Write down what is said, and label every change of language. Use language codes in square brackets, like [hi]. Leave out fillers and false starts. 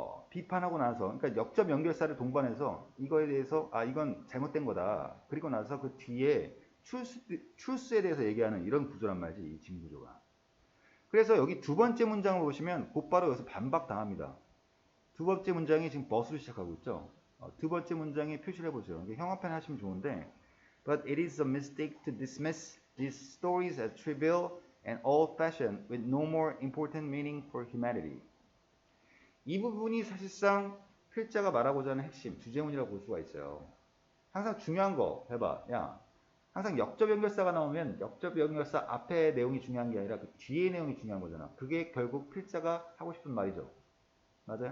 [ko] 비판하고 나서 그러니까 역접 연결사를 동반해서 이거에 대해서 아 이건 잘못된 거다. 그리고 나서 그 뒤에 truth에 대해서 얘기하는 이런 구조란 말이지 이 지문 구조가. 그래서 여기 두 번째 문장을 보시면 곧바로 여기서 반박당합니다. 두 번째 문장이 지금 버스로 시작하고 있죠. 두 번째 문장에 표시를 해보세요. 형광펜 하시면 좋은데 [en] But it is a mistake to dismiss these stories as trivial and old-fashioned with no more important meaning for humanity. [ko] 이 부분이 사실상 필자가 말하고자 하는 핵심, 주제문이라고 볼 수가 있어요. 항상 중요한 거 해봐. 야, 항상 역접 연결사가 나오면 역접 연결사 앞에 내용이 중요한 게 아니라 그 뒤에 내용이 중요한 거잖아. 그게 결국 필자가 하고 싶은 말이죠. 맞아요?